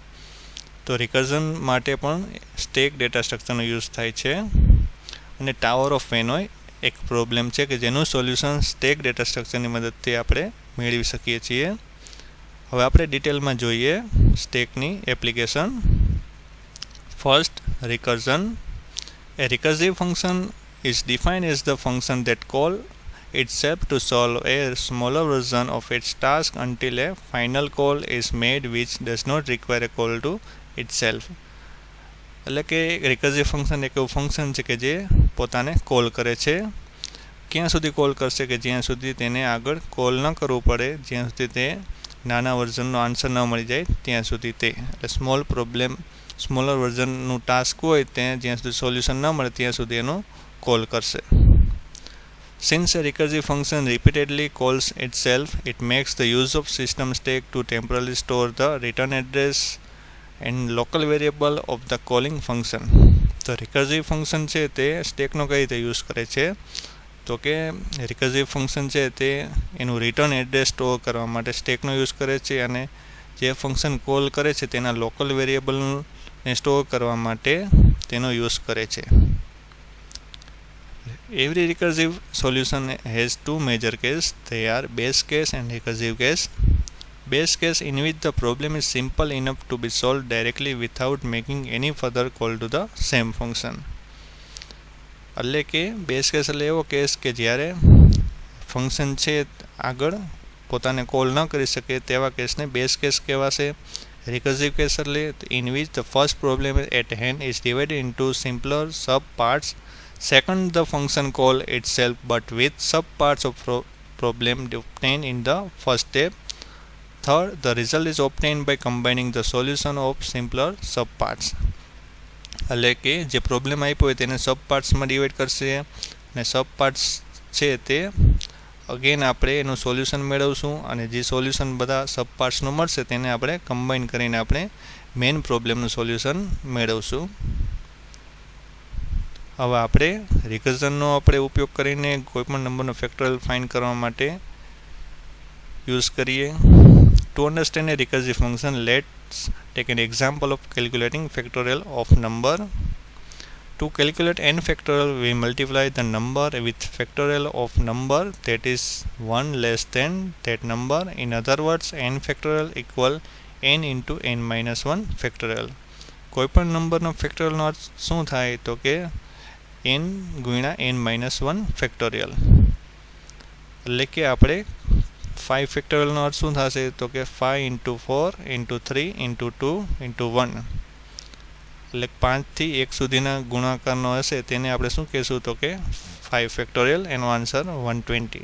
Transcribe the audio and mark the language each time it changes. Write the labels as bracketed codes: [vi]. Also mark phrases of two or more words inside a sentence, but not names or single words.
[gu] તો રિકર્ઝન માટે પણ [en] stack data structure use [gu] થાય છે. અને ટાવર ઓફ વેનોય એક પ્રોબ્લેમ છે કે જેનું સોલ્યુશન [en] stack data structure [gu] મદદથી આપણે મેળવી શકીએ છીએ. હવે આપણે ડિટેલમાં જોઈએ સ્ટેકની એપ્લિકેશન. [en] First, recursion. A recursive function is defined as the function that calls itself to solve a smaller version of its task until a final call is made which does not require a call to itself. [gu] એટલે કે [en] recursive function [gu] એક એવું ફંક્શન છે કે જે પોતાને કોલ કરે છે. ક્યાં સુધી કોલ કરશે કે જ્યાં સુધી તેને આગળ કોલ ન કરવું પડે, જ્યાં સુધી તે નાના વર્ઝનનો આન્સર ન મળી જાય ત્યાં સુધી તે, એટલે [en] smaller version task [gu] હોય તે જ્યાં સુધી સોલ્યુશન ન મળે ત્યાં સુધી એનું કોલ કરશે. [en] Since a recursive function repeatedly calls itself, it makes the use of system stack to temporarily store the return address and local variable of the calling function. તો recursive function છે તે સ્ટેકનો કઈ રીતે યુઝ કરે છે, તો કે recursive function છે તે એનું return address store કરવા માટે સ્ટેકનો યુઝ કરે છે અને જે function call કરે છે તેના local variable સ્ટોર કરવા માટે તેનો યુઝ કરે છે. Every recursive solution has two major cases. They are base case and recursive case. Base case in which the problem is simple enough to be solved directly without making any further call to the same function. [gu] એટલે કે [en] base case [gu] એટલે એવો કેસ કે જ્યારે ફંક્શન છે આગળ પોતાને કોલ ન કરી શકે તેવા [en] case base case [gu] કહેવાશે. [en] recursive case એટલે in which the first problem at hand is divided into simpler sub parts. Second, the function call itself but with sub parts of problem obtained in the first step. Third, the result is obtained by combining the solution of simpler sub parts. [gu] એટલે કે જે પ્રોબ્લેમ આપ્યો હોય તેને [en] sub parts divide [gu] કરશે અને [en] sub parts [gu] છે તે અગેન આપણે એનું સોલ્યુશન મેળવશું અને જે સોલ્યુશન બધા [en] sub parts [gu] મળશે તેને આપણે કમ્બાઈન કરીને આપણે [en] main problem [gu] સોલ્યુશન મેળવશું. હવે આપણે રિકર્ઝનનો આપણે ઉપયોગ કરીને કોઈપણ નંબરનો [en] factorial find [gu] કરવા માટે યુઝ કરીએ. [en] To understand a recursive function, let's take an example of calculating factorial of number. To calculate n factorial, we multiply the number with factorial of number that is 1 less than that number. In other words, n factorial equal n into n minus 1 factorial. [gu] કોઈપણ નંબરનો ફેક્ટોરિયલનો અર્થ શું થાય તો કે n ગુણ્યા [en] n minus 1 factorial. [gu] એટલે કે આપણે 5 ફેક્ટોરિયલનો અર્થ શું થશે તો કે [en] 5 into 4 into 3 into 2 into 1, [gu] એટલે 5 થી 1 સુધીના ગુણાકારનો હશે તેને આપણે શું કહેશું તો કે 5 ફેક્ટોરિયલ, એનો આન્સર 120.